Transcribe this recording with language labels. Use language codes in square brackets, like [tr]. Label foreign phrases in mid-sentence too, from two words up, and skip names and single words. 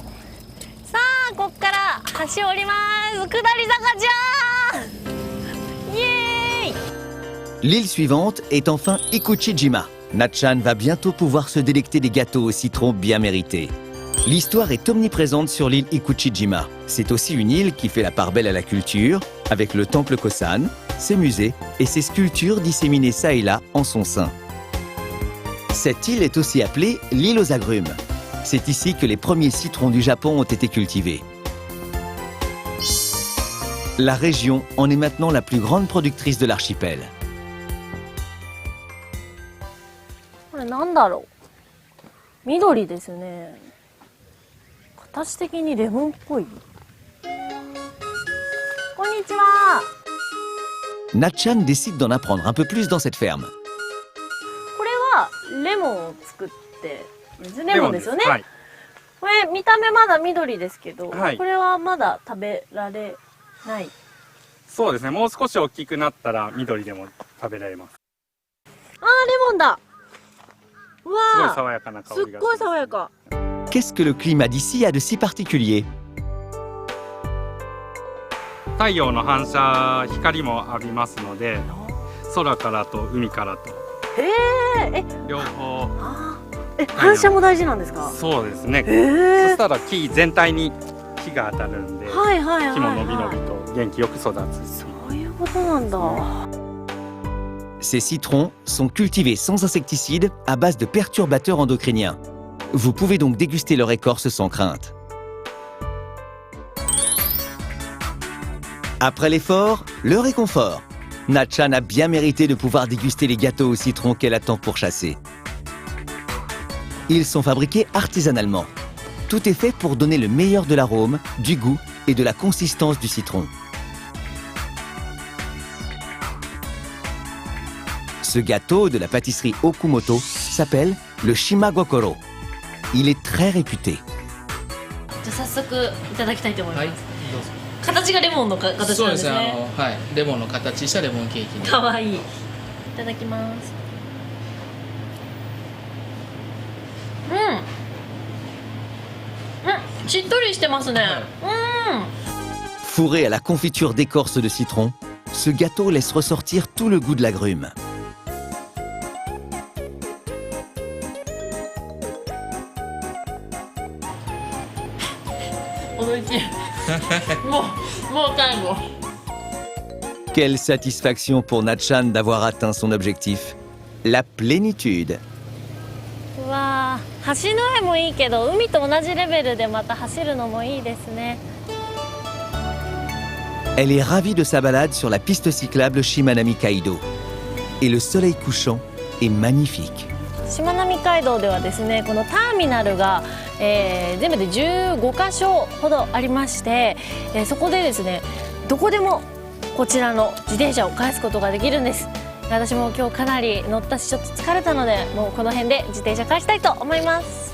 [ja] さあ、ここから橋降ります。下り坂じゃー。イエーイ。 [fr] L'île suivante est enfin Ikuchijima. Natchan va bientôt pouvoir se délecter des gâteaux au citron bien mérités. L'histoire est omniprésente sur l'île Ikuchijima. C'est aussi une île qui fait la part belle à la culture, avec le temple Kosan, ses musées et ses sculptures disséminées çà et là en son sein. Cette île est aussi appelée l'île aux agrumes. C'est ici que les premiers citrons du Japon ont été cultivés. La région en est maintenant la plus grande productrice de l'archipel. [ja] これなんだろう。緑ですね。形的にレモンっぽい。こんにちは。 [fr] Natchan décide d'en apprendre un peu plus dans cette ferme. [ja] これはレモンを作ってレモンですよね。はい、これ見た目まだ緑ですけど、はい、これはまだ食べられない。そうですね。もう少し大きくなったら緑でも食べられます。あー、レモンだ。うわー、すごい爽やかな香りが。すっごい爽やか。 [fr] Qu'est-ce que le climat d'ici a de si particulier? [ja] 太陽の反射光も浴びますので、空からと海からと両方。反射も大事なんですか？そうですね。そしたら木全体に日が当たるんで、木も伸び伸びと元気よく育つ。そういうことなんだ。 [fr] Ces citrons sont cultivés sans insecticides à base de perturbateurs endocriniens. Vous pouvez donc déguster leur écorce sans crainte. Après l'effort, le réconfort. Natchan a bien mérité de pouvoir déguster les gâteaux au citron qu'elle attend pour chasser. Ils sont fabriqués artisanalement. Tout est fait pour donner le meilleur de l'arôme, du goût et de la consistance du citron. Ce gâteau de la pâtisserie Okumoto s'appelle le Shimagokoro. Il est très réputé. [ja] じゃあ早速いただきたいと思います。はい、どうぞ。形がレモンの形なんですね。そうですね。はい、レモンの形したレモンケーキに。かわいい。いただきます。しっとりしてますね。 [fr] Fourré à la confiture d'écorce de citron, ce gâteau laisse ressortir tout le goût de l'agrume. Quelle satisfaction pour Natchan d'avoir atteint son objectif. La plénitude. [ja] うわー、橋の上もいいけど海と同じレベルでまた走るのもいいですね。 [fr] Elle est ravie de sa balade sur la piste cyclable Shimanami Kaido. Et le soleil couchant est magnifique. [ja] しまなみ海道ではですね、このターミナルが、全部で15カ所ほどありまして、そこでですね、どこでもこちらの自転車を返すことができるんです。私も今日かなり乗ったしちょっと疲れたので、もうこの辺で自転車返したいと思います。